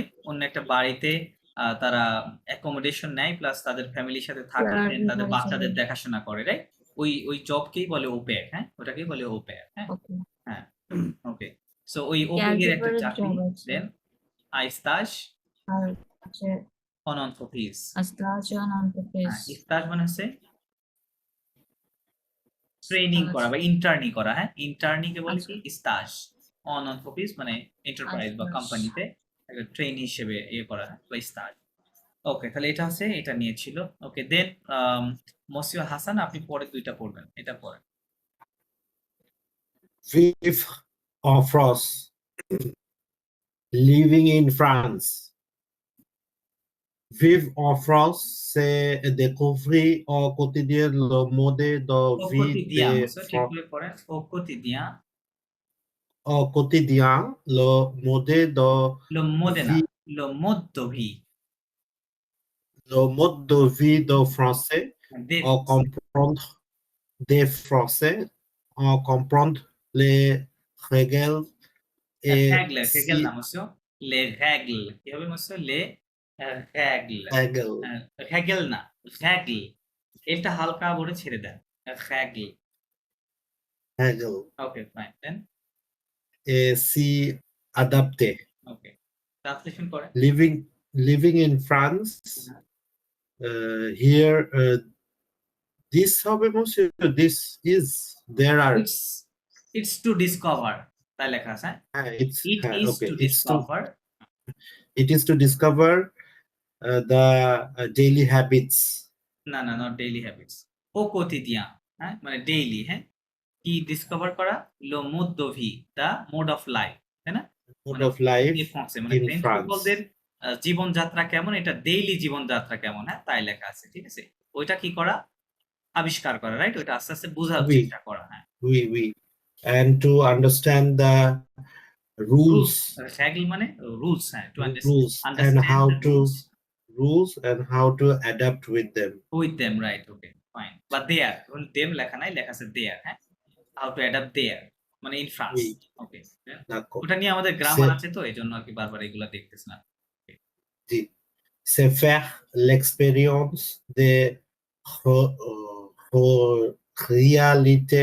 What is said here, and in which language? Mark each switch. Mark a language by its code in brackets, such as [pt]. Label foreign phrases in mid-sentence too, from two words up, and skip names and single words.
[bn] অন্য একটা বাড়িতে তারা অ্যাকোমোডেশন নেয়, প্লাস তাদের ফ্যামিলির সাথে থাকে, [en] Yeah, [bn] দেন তাদের [en] right, [bn] বাচ্চাদের [en] right. [bn] দেখাশোনা করে, রাইট? ওই জবকেই বলে [fr] au pair, [bn] হ্যাঁ? ওটাকেই বলে [fr] au pair, [bn] হ্যাঁ? [en] Okay. [bn] হ্যাঁ, ওকে। সো ওই [fr] au pair [bn] এর একটা [en] Caregiver [bn] চাকরি, job আছে। দেন stage আর আছে [fr] en entreprise. স্টাজন [bn] হ্যাঁ, [fr] entreprise, [bn] stage মানে হচ্ছে ট্রেনিং করা বা ইন্টার্নি করা, হ্যাঁ? ইন্টার্নিকে বলে কি? স্টাজ। অন অফিস মানে এন্টারপ্রাইজ বা আচ্ছা। কোম্পানিতে একটা ট্রেনি হিসেবে করা হয়, বা স্টাজ। ওকে, তাহলে এটা হচ্ছে, এটা নিয়ে ছিল। ওকে, দেন মসিউ হাসান, আপনি পরে দুইটা পড়বেন, এটা পড়েন। [fr] Vive en France. [en] Living in France. [fr] Vivre en France, c'est découvrir au quotidien le mode de ও vie কোতিদিয়ান, des [bn] মসিউ ঠিক করে পড়েন। [fr] au quotidien, au quotidien le mode de le modena, vie, le mode vie, le mode de vie de Français, দে en comprendre des Français, en comprendre les règles et হেগেল si [bn] না মসিউ, [fr] les règles [bn] কি হবে মনে [fr] les règles Hegel, [bn] রèগেল না রèগল এটা হালকা করে ছেড়ে দেন রèগল [fr] Hegel. [en] okay fine then [fr] s'y adapter. [en] okay translation [bn] করেন [en] Living in France, here, this হবে monsieur, this is, there are, it's to discover [bn] তাই লেখা আছে [en] it's, it is okay, টু it's to, ডিসকভার it is to discover the daily habits. [bn] না না [en] not daily habits [fr] au quotidien [bn] হ্যাঁ মানে ডেইলি হ্যাঁ কি ডিসকভার করা [fr] le mode de vie [en] the mode of life [bn] তাই না [en] Mode of life [bn] ফ্রান্সে মানে [en] in ফ্রেঞ্চ France. [bn] পিপলদের জীবনযাত্রা কেমন এটা ডেইলি জীবনযাত্রা কেমন হ্যাঁ তাই লেখা আছে ঠিক আছে ওইটা কি করা আবিষ্কার করা রাইট ওইটা আস্তে আস্তে বোঝার [fr] Oui. [bn] চেষ্টা করা হ্যাঁ [en] We, and to understand the rules, [bn] রুলস মানে রুলস হ্যাঁ টু [en] rules, and আন্ডারস্ট্যান্ড how দ্য to, রুলস rules and how to adapt with them. with them right okay fine [bn] বা দেয়ার এখন দেম লেখা নাই লেখা আছে দেয়ার হ্যাঁ [en] how to adapt there [bn] মানে [en] in France [fr] Oui. [en] ওকে [fr] D'accord. [bn] ওটা নিয়ে আমাদের গ্রামার [fr] সে- [bn] আছে তো এই জন্য আর কি বারবার এগুলা দেখতেছি না [fr] C'est faire l'expérience de réalité